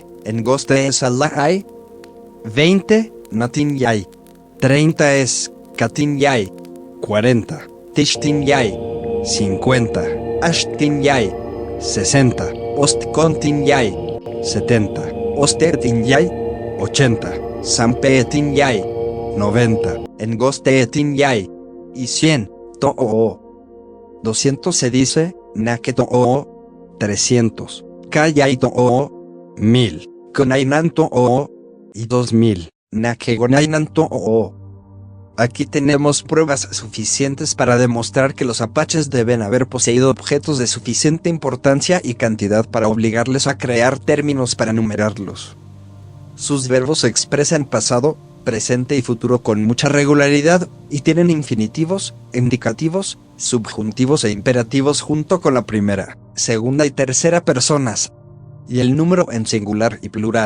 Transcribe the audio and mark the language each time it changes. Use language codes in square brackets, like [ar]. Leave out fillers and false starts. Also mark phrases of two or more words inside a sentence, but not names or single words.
[apw] Engosteesalay, 20, Natinyay, 30 es Katinyay, 40, Tishtinyay, 50, Ashtinyay, 60, Ostkontinyay, 70, Osteetinyai, 80, Sampeetinyai, 90, Engosteetinyai, y 100, To'o. 200 se dice, Naketo'o, 300, Kayai-To'o, 1000, Konainan-To'o, y 2000, Nakegonainan-To'o. [es] Aquí tenemos pruebas suficientes para demostrar que los apaches deben haber poseído objetos de suficiente importancia y cantidad para obligarles a crear términos para numerarlos. Sus verbos expresan pasado, presente y futuro con mucha regularidad, y tienen infinitivos, indicativos, subjuntivos e imperativos junto con la primera, segunda y tercera personas, y el número en singular y plural.